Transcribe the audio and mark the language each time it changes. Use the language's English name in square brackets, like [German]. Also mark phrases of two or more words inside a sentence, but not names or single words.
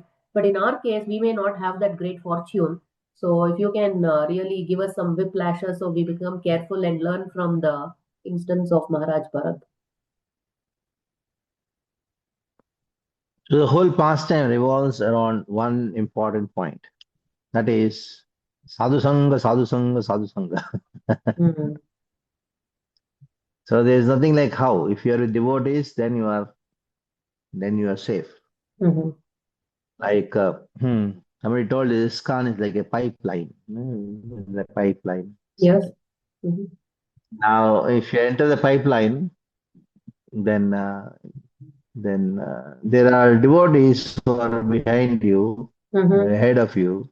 [English] But in our case, we may not have that great fortune. So if you can really give us some whiplashes so we become careful and learn from the instance of Maharaj Bharat. So the whole pastime revolves around one important point. That is [Sanskrit] sadhu sangha, sadhu sangha, sadhu sangha. [English] So there is nothing like how. If you are with devotees, then you are safe. Like somebody told us, ISKCON is like a pipeline. The pipeline. Yes. Now, if you enter the pipeline, then there are devotees who are behind you, ahead of you.